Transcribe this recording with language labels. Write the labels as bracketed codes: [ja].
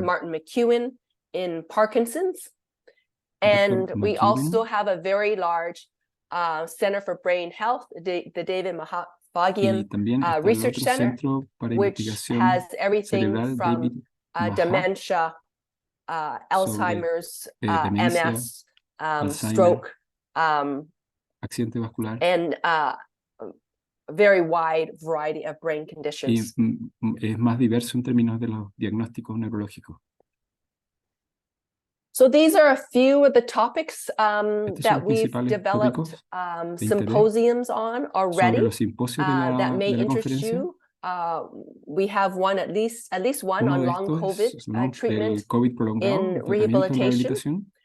[en] Martin McEwen in Parkinson's. And we also have a very large Center for Brain Health, the David Mahavagian Research Center, which has everything from dementia, Alzheimer's, MS, stroke, and a very wide variety of brain conditions. [es] Es más diverso en términos de los diagnósticos neurológicos. [en] So these are a few of the topics that we've developed symposiums on already that may interest you. We have one, at least one on long COVID treatment in rehabilitation.